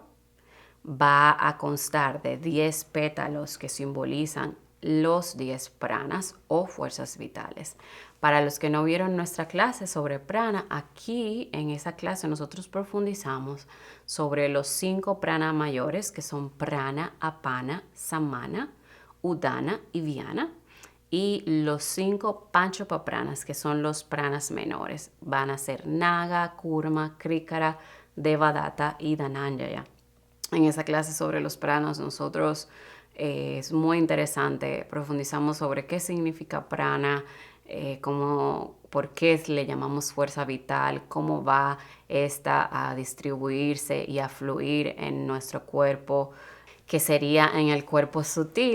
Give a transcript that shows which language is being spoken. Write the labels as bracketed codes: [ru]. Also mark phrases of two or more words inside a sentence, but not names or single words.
[es] Va a constar de 10 pétalos que simbolizan los 10 pranas o fuerzas vitales. Para los que no vieron nuestra clase sobre prana, aquí en esa clase nosotros profundizamos sobre los 5 pranas mayores, que son prana, apana, samana, udana y viana. Y los 5 panchopapranas, que son los pranas menores, van a ser naga, kurma, krikara, devadatta y dhananjaya. En esa clase sobre los pranas nosotros es muy interesante, profundizamos sobre qué significa prana, por qué le llamamos fuerza vital, cómo va esta a distribuirse y a fluir en nuestro cuerpo, que sería en el cuerpo sutil.